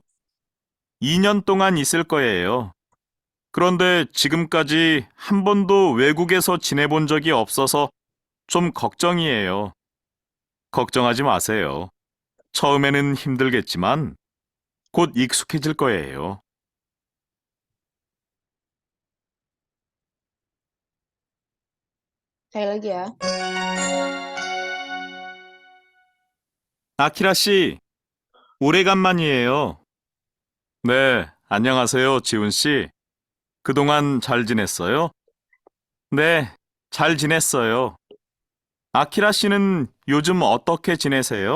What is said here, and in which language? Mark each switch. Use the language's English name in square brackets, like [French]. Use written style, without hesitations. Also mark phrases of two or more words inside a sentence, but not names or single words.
[Korean] 2년 동안 있을 거예요. 그런데 지금까지 한 번도 외국에서 지내본 적이 없어서 좀 걱정이에요. 걱정하지 마세요. 처음에는 힘들겠지만 곧 익숙해질 거예요. [Indonesian] Sekali lagi ya. [Korean] 아키라 씨, 오래간만이에요. 네, 안녕하세요, 지훈 씨. 그동안 잘 지냈어요? 네, 잘 지냈어요. 아키라 씨는 요즘 어떻게 지내세요?